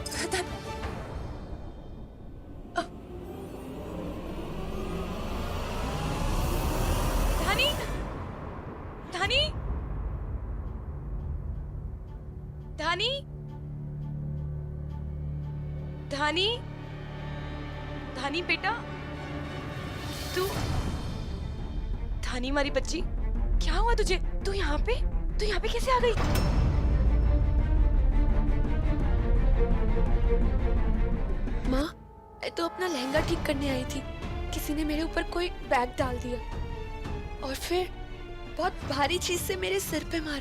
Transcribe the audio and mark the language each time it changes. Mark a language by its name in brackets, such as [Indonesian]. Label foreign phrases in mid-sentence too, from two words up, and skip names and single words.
[Hindi] धानी धानी धानी धानी धानी बेटा, तू धानी हमारी बच्ची, क्या हुआ तुझे? तू यहाँ पे कैसे आ गई? माँ, मैं तो अपना लहंगा ठीक करने आई थी। किसी ने मेरे ऊपर कोई बैग डाल दिया और फिर बहुत भारी चीज से मेरे सिर पे मारा।